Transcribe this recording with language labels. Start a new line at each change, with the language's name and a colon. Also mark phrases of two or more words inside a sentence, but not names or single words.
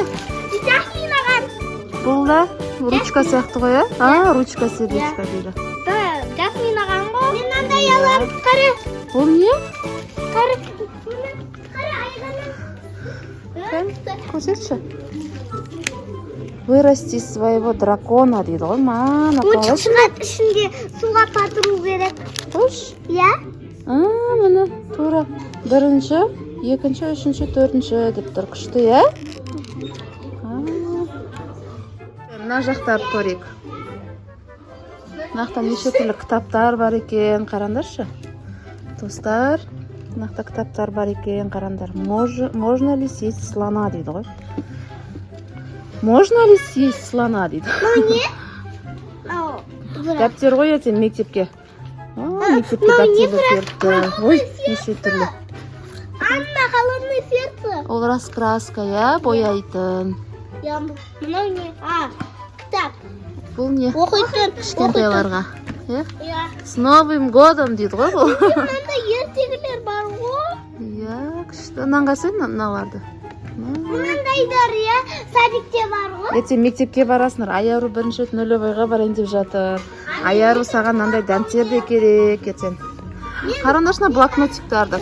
Kazakh: Жасмин ағам. Бұл да ручка сияқты ғой, ә?
Russian: Ручка сердечко
Kazakh: дейді. Жасмин ағам ғой. Мен андай алам. Қара. Ол не? Қара. Көрсетші.
Russian: Вырасти своего дракона
Kazakh: дейді ғой, мана қалай? Шығат ішінде суға батыру керек. Қош? Я? Мына тура бірінші, екінші, үшінші, төртінші деп тұр. Күшті, я? Мына жақтарды көрейік. Мынақта неше түрлі кітаптар бар екен, қарандаршы. Достар, мынақта кітаптар бар екен, қарандар.
Russian: Можно ли съесть слона
Kazakh: дейді ғой.
Russian: Можно ли съесть слона
Kazakh: дейді. Не? Дәптер ғой ертең мектепке. Мектепке дәптерлер беріпті. Ой, неше түрлі. Анна, холодное сердце. Ол раскраска, я, бояйтын. Мынау не? Кітап. Бұл не? Оқитын. Кішкентайларға. Я.
Russian: С Новым годом
Kazakh: дейді ғой бұл. Мынандай ертегілер бар ғой. Я, күшті. Нанғасай мыналарды. Мынандайдар, я, садикте бар ғой. Ертең мектепке барасыңдар. Аяру бірінші нөлевойға барайын деп жатыр. Аяру саған мынандай дәптер де керек ертең. Қарандашына блокнотиктарды.